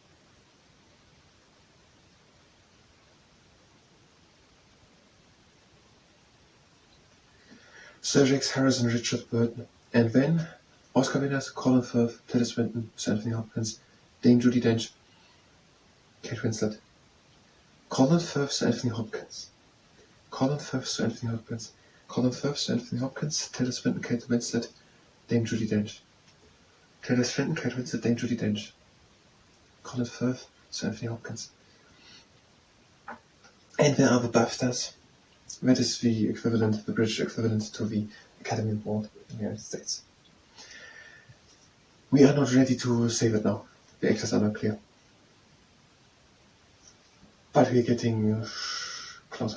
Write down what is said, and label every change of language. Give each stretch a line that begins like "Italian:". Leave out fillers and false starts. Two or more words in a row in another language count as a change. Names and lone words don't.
English: Sir Rex Harrison, Richard Burton. And then, Oscar winners, Colin Firth, Tilda Swinton, Sir Anthony Hopkins, Dame Judi Dench, Kate Winslet. Colin Firth, Sir Anthony Hopkins. Colin Firth, Sir Anthony Hopkins. Colin Firth, Sir Anthony Hopkins, Tilda Swinton, Kate Winslet, Dame Judi Dench. Tilda Swinton, Kate Winslet, Dame Judi Dench. Colin Firth, Sir Anthony Hopkins. And there are the BAFTAs. That is the equivalent, the British equivalent to the Academy Award in the United States. We are not ready to say that now. The actors are not clear. But we are getting closer.